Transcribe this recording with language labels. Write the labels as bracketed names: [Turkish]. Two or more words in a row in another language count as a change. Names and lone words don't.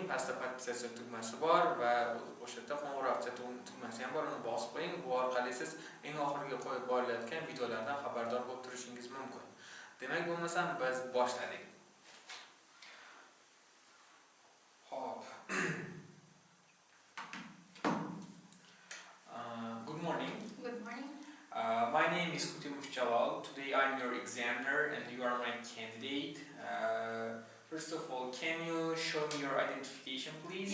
[Uzbek] Pastda podpisatsiya tugmasi bor va o'sha yerda qo'ng'iroqcha tugmasi ham bor, uni bosib qo'ying. Bu orqali siz eng oxirgi qo'yib borilayotgan videolardan xabardor bo'lib turishingiz mumkin. Demak bo'lmasam biz boshladik. Hop. [English] Good morning. Good morning. My name is Jalal. Today I'm your examiner and you are my candidate. First of all, can you show me your identification, please?